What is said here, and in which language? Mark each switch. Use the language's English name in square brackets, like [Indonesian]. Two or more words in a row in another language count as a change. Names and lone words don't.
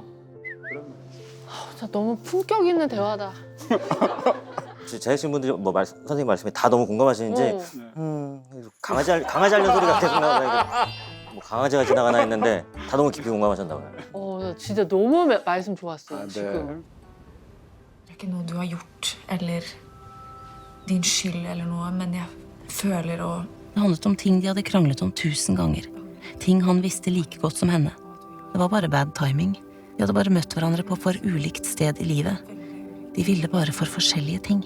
[Korean] 진짜 너무 품격 있는 대화다. 제작진 분들이 선생님 말씀에 다 너무 공감하시는지 강아지 하는 소리가 계속 나와서 뭐 강아지가 지나가나 했는데 다 너무 깊이 공감하셨나 봐요. 나 진짜 너무 말씀 좋았어요, 네. 지금. [Norwegian] Det er ikke noe du har gjort, eller din skyld eller noe, men jeg føler og Det handlet om ting de hadde kranglet om 1000 ganger. Ting han visste like godt som henne. Det var bare [English] bad timing. [Norwegian] De hadde bare møtt hverandre på for ulikt sted i livet. De ville bare for forskjellige ting.